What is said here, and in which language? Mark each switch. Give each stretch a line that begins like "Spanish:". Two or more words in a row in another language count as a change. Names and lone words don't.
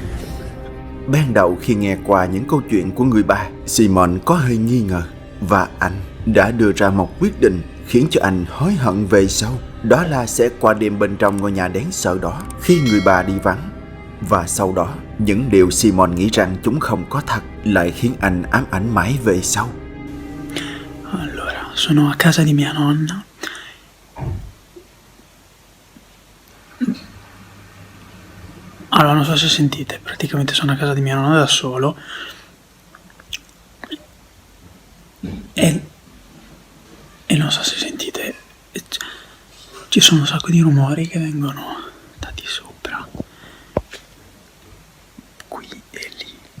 Vietnamese: Ban đầu khi nghe qua những câu chuyện của người bà, Simon có hơi nghi ngờ, và anh đã đưa ra một quyết định khiến cho anh hối hận về sau. Đó là sẽ qua đêm bên trong ngôi nhà đáng sợ đó khi người bà đi vắng. Và sau đó, những điều Simon nghĩ rằng chúng không có thật lại khiến anh ám ảnh mãi về sau.
Italian: Allora, sono a casa di mia nonna. Allora, non so se sentite, praticamente sono a casa di mia nonna da solo e non so se sentite, ci sono un sacco di rumori che vengono da di sopra, qui e lì.